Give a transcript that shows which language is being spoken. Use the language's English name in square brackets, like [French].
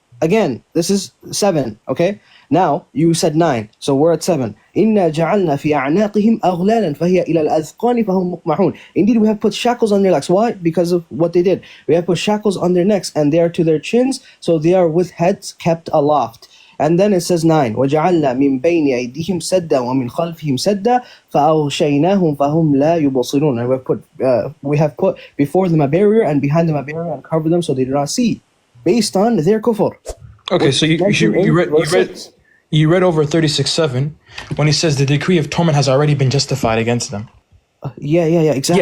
[English] Again, this is 7, okay? Now, you said 9, so we're at 7. [Arabic] إِنَّا جَعَلْنَا فِي أَعْنَاقِهِمْ أَغْلَالًا فَهِيَ إِلَى الْأَذْقَانِ فَهُمْ مُقْمَحُونَ. [English] Indeed, we have put shackles on their necks. Why? Because of what they did. We have put shackles on their necks, and they are to their chins, so they are with heads kept aloft. And then it says 9, [Arabic] وَجَعَلْنَا مِنْ بَيْنِ أَيْدِيهِمْ سَدًّا وَمِنْ خَلْفِهِمْ سَدًّا فَأَغْشَيْنَاهُمْ فَهُمْ لَا يُبْصِرُونَ. [English] And we have put before them a barrier, and behind them a barrier, and covered them so they do not see. based on their kufr. Okay, so mentioned in verse 6. you read over 36:7 when he says the decree of torment has already been justified against them. Yeah, exactly.